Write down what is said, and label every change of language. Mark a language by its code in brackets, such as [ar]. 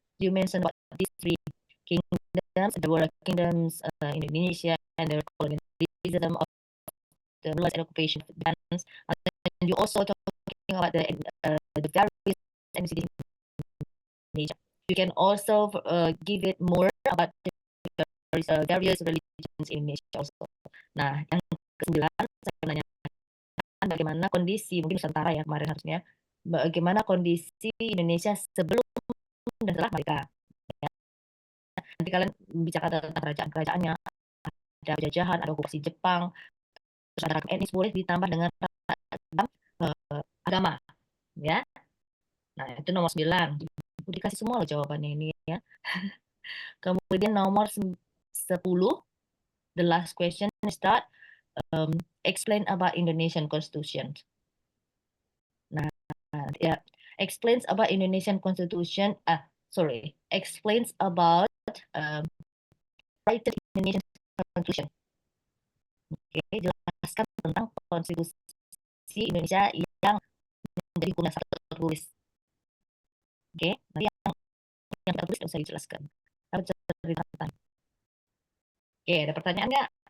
[en] You mentioned what these 3 kingdoms, there were kingdoms in Indonesia, and the colonialism of the rulers and occupation of the lands. And you also talking about the various ethnicities in Indonesia. You can also give it more about the various religions in Indonesia also. [id] Nah, yang ke-9 saya menanyakan bagaimana kondisi mungkin Nusantara ya kemarin harusnya, bagaimana kondisi Indonesia sebelum dan setelah merdeka. Ya. Nanti kalian bicara tentang kerajaan-kerajaannya, ada penjajahan, ada okupasi Jepang, Terus ada ragam etnis boleh ditambah dengan ragam agama, ya. Nah, itu nomor 9. Dikasih semua loh jawabannya ini ya. Kemudian nomor 10, [en] the last question start explain about Indonesian Constitution. Nah, ya, explains about Indonesian Constitution. Explains about written Indonesian Constitution. [id] Oke, jelaskan tentang konstitusi Indonesia yang menjadi hukum dasar tertulis. Oke, nanti yang tertulis tidak usah dijelaskan. Harus diceritakan. Oke, ada pertanyaan nggak?